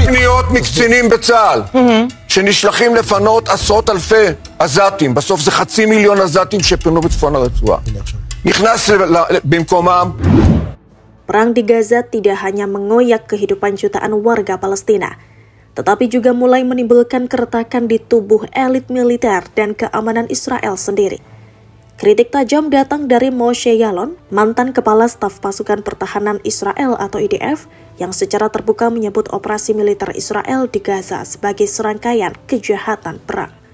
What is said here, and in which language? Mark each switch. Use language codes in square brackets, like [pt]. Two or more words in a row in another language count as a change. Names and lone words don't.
[he] פניות מקצינים בצה"ל שנשלחים לפנות עשרות אלפי עזתים, בסוף זה 500,000 עזתים שפונו בצפון הרצועה. נכנס במקומם. [id] Perang di Gaza tidak hanya mengoyak kehidupan jutaan warga Palestina, tetapi juga mulai menimbulkan keretakan di tubuh elit militer dan keamanan Israel sendiri. Kritik tajam datang dari Moshe Yaalon, mantan Kepala Staf Pasukan Pertahanan Israel atau IDF, yang secara terbuka menyebut operasi militer Israel di Gaza sebagai serangkaian kejahatan perang.